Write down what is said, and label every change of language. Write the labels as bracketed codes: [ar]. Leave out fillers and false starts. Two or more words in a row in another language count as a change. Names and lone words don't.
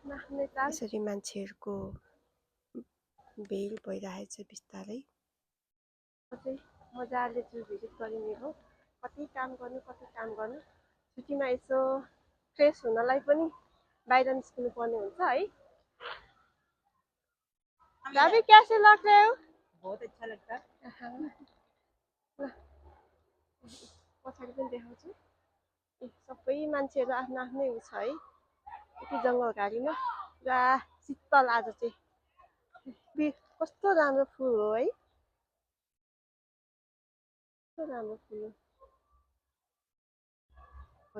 [ne] यसरी मान्छेहरूको भेल भइरहेछ बिस्तारै। मजाले [en] zoo visit [ne] गरिने हो। कति काम गर्नु छुट्टीमा यसो फ्रेस हुनलाई पनि बाहिर निस्किनु पर्ने हुन्छ है। [hi] भाभी कैसे लग रहे हो? बहुत अच्छा लगता है। [ne] पछाडि पनि देखाउँछु। सबै मान्छेहरू आफ्नो आफ्नै उ छ है। यति जङ्गल घारीमा पुरा शीतल आज चाहिँ। कस्तो राम्रो फुल हो है, कस्तो राम्रो फुल हो।